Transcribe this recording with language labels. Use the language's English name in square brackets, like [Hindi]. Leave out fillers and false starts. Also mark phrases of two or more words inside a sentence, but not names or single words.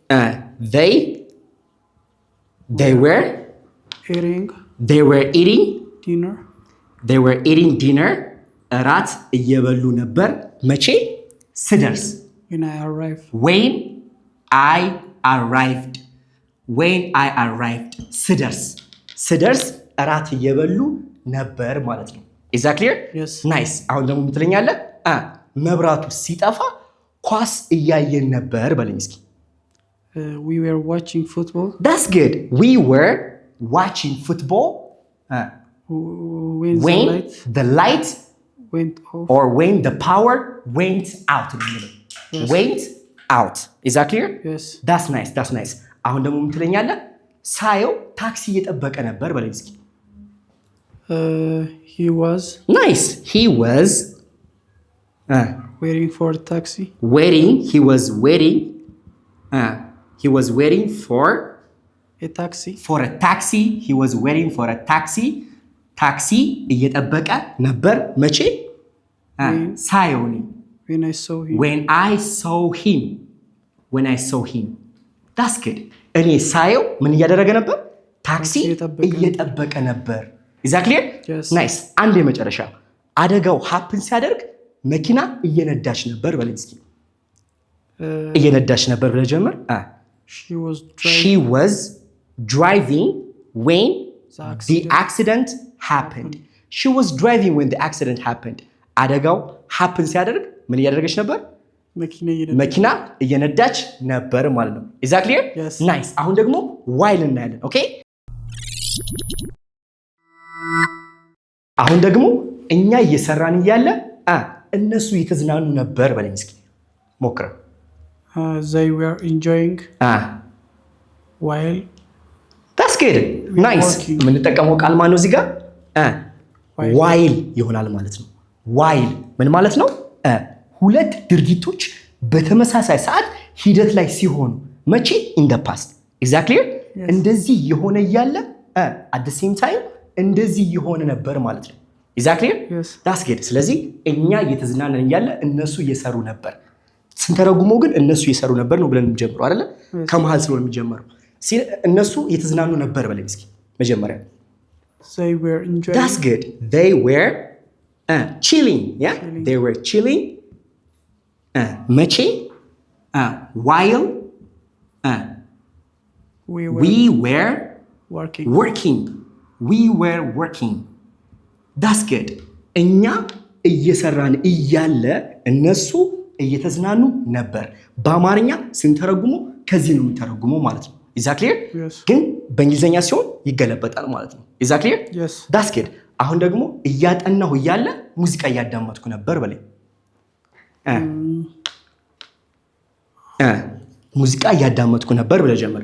[English] they were eating dinner [Amharic] እራት እየበሉ ነበር መቼ ስደርስ [English] when I arrived. when I arrived [Amharic] ስደርስ እራት እየበሉ ነበር ማለት ነው [English] is that clear Yes. [Amharic] nice አሁን ደግሞ ምትለኛለህ መብራቱ ሲጠፋ ኳስ እያየን ነበር በለኝ እስኪ [English] We were watching football. that's good we were watching football When the light went off. or when the power went out Yes. went out is that clear Yes. that's nice [Amharic] አሁን ደግሞ ምትለኛለህ ሳየው ታክሲ እየጠበቀ ነበር በለኝ እስኪ [English] He was nice he was waiting for a taxi. he was waiting for A taxi. a taxi he was waiting for a taxi [Amharic] ታክሲ እየጠበቀ ነበር መቼ ሳየው እኔ [English] When I saw him. when I saw him that's good [Amharic] እኔ ሳየው ምን እያደረገ ነበር ታክሲ እየጠበቀ ነበር [English] is that clear Yes. [Amharic] nice አንድ የመጨረሻ አደጋው happen ሲያደርግ መኪና እየነዳች ነበር በለኝ እስኪ እየነዳች ነበር ብለህ ጀምር [English] she was driving when the accident happened she was driving when the accident happened [Amharic] አደጋው happen ሲያደርግ ምን እያደረገች ነበር መኪና እየነዳች ነበር ማለት ነው። [English] Is that clear? Yes. Nice. [Amharic] አሁን ደግሞ while እናያለን። ኦኬ አሁን ደግሞ እኛ እየሰራን እያለ እነሱ እየተዝናኑ ነበር በለኝ እስኪ ሞክረ። [English] They were enjoying while That's good. Nice. [Amharic] የምንጠቀመው ቃል ማነው እዚህ ጋር? while ይሆናል ማለት ነው። while ምን ማለት ነው? ሁለት ድርጊቶች በተመሳሳይ ሰዓት ሂደት ላይ ሲሆኑ መቼ? [English] in the past. Exactly? [Amharic] እንደዚህ የሆነ እያለ [English] at the same time [Amharic] እንደዚህ የሆነ ነበር ማለት ነው። Exactly? [English] Yes. That's good. [Amharic] ስለዚህ እኛ እየተዝናናን እያለ እነሱ እየሰሩ ነበር። ስንተረጉመው ግን እነሱ እየሰሩ ነበር ነው ብለን የምንጀምረው አይደለ? ከመሃል ስለሆነ የሚጀምረው እነሱ እየተዝናኑ ነበር በለኝ እስኪ መጀመሪያ። [English] They were enjoying. That's good. They were chilling. Yeah? Chilling. They were chilling. መቼ? While we were working. We were working. That's good. [Amharic] እኛ እየሰራን እያለ እነሱ እየተዝናኑ ነበር። በአማርኛ ስንተረጉመው ከዚህ ነው የሚተረጉመው ማለት ነው። [English] Is that clear? Yes. [Amharic] ግን በእንግሊዘኛ ሲሆን ይገለበጣል ማለት ነው። [English] Is that clear? Yes. That's good. [Amharic] አሁን ደግሞ እያጠናሁ እያለ ሙዚቃ እያዳመጥኩ ነበር በለኝ። ሙዚቃ እያዳመጥኩ ነበር ብለህ ጀምር።